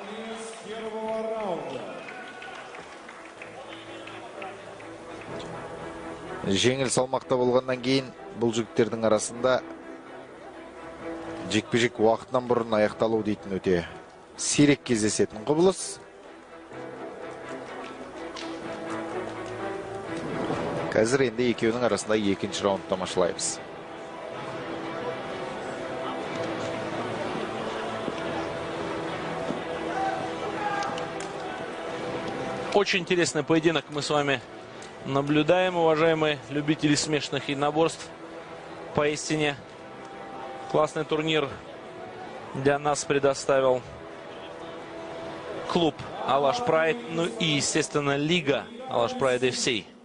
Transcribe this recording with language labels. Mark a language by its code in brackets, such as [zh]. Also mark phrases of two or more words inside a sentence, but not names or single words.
[kk] Жеңіл салмақта болғаннан кейін бұл жігіттердің арасында жекпе-жек уақытынан бұрын аяқталу дейтін өте сирек кездесетін құбылыс. Қазір енді екеуінің арасында екінші раунд тамашалаймыз. [ru] Очень интересный поединок мы с вами наблюдаем, уважаемые любители смешанных единоборств. Поистине классный турнир для нас предоставил клуб Алаш Прайд, ну и, естественно, лига Алаш Прайд FC.